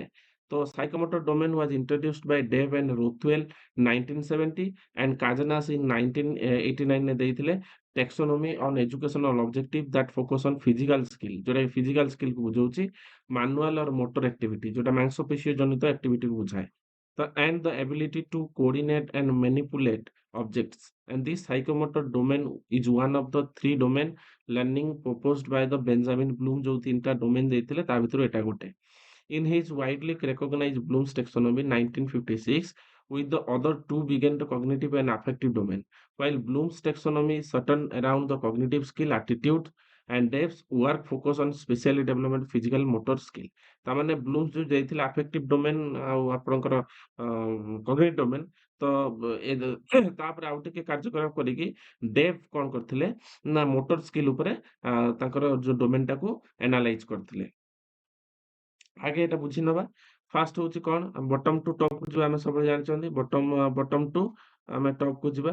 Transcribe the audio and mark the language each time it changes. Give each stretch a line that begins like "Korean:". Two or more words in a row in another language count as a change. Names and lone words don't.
English: ତ psychomotor domain was introduced by Dave and Rothwell 1970 and Kazanas in 1989
Odia: ରେ ଦେଇଥିଲେ
English: taxonomy on educational objective that focus on physical skill,
Odia: ଯୋଉଟାକି ଫିଜିକାଲ ସ୍କିଲକୁ ବୁଝଉଛି,
English: manual or motor activity,
Odia: ଯୋଉଟା ମାଂସପେଶୀୟ ଜନିତ ଆକ୍ଟିଭିଟିକୁ ବୁଝାଏ।
English: ତ and the ability to coordinate and manipulate objects. And this psychomotor domain is one of the three domain learning proposed by the Benjamin Bloom,
Odia: ଯୋଉ ତିନିଟା ଡୋମେନ୍ ଦେଇଥିଲେ ତା ଭିତରୁ ଏଟା ଗୋଟେ।
English: In his widely recognized Bloom's taxonomy 1956, with the other two began the cognitive and affective domain. While Bloom's taxonomy is certain around the cognitive skill, attitude, and Dave's work focus on specially development physical motor skill.
Odia: ତାମାନେ ବ୍ଲୁମ୍ସ ଯୋଉ ଦେଇଥିଲେ
English: affective domain
Odia: ଆଉ ଆପଣଙ୍କର
English: cognitive domain,
Odia: ତ ତାପରେ ଆଉ ଟିକେ କାର୍ଯ୍ୟକଳାପ କରିକି ଡେଭ୍ କଣ କରିଥିଲେ ନା
English: motor skill
Odia: ଉପରେ ତାଙ୍କର ଯୋଉ ଡୋମେନ୍ ଟାକୁ ଏନାଲାଇଜ କରିଥିଲେ। ଆଗେ ଏଟା ବୁଝି ନବା। ଫାର୍ଷ୍ଟ ହଉଛି କଣ,
English: bottom to top
Odia: କୁ ଯିବା। ଆମେ ସବୁବେଳେ ଜାଣିଛନ୍ତି
English: bottom to
Odia: ଆମେ ଟପ୍ କୁ ଯିବା।